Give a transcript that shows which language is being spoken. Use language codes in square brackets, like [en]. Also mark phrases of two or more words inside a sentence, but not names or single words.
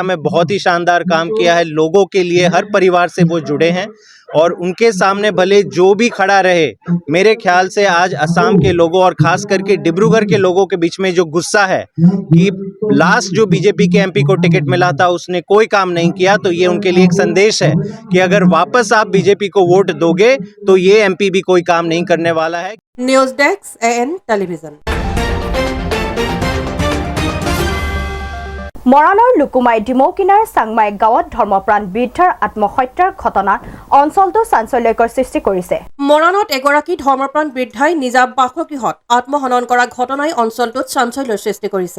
[hi] में बहुत ही शानदार काम किया है, लोगों के लिए हर परिवार से वो जुड़े हैं और उनके सामने भले जो भी खड़ा रहे, मेरे ख्याल से आज असम के लोगों और खास करके डिब्रूगढ़ के लोगों के बीच में जो गुस्सा है कि लास्ट जो बीजेपी के MP को टिकट मिला था उसने कोई काम नहीं किया, तो ये उनके लिए एक संदेश है कि अगर वापस आप बीजेपी को वोट दोगे तो ये MP भी कोई काम नहीं करने वाला है। [en] News Desk [as] AN টেলিভিজন। মৰাণৰ লুকুমাই ডিমৌকিনাৰ চাংমাই গাঁৱত ধৰ্মপ্ৰাণ বৃদ্ধাৰ আত্মহত্যাৰ ঘটনাত অঞ্চলটো চাঞ্চল্যকৰ সৃষ্টি কৰিছে। মৰাণত এগৰাকী ধৰ্মপ্ৰাণ বৃদ্ধাই নিজা বাসগৃহত আত্মহনন কৰা ঘটনাই অঞ্চলটোত চাঞ্চল্যৰ সৃষ্টি কৰিছে।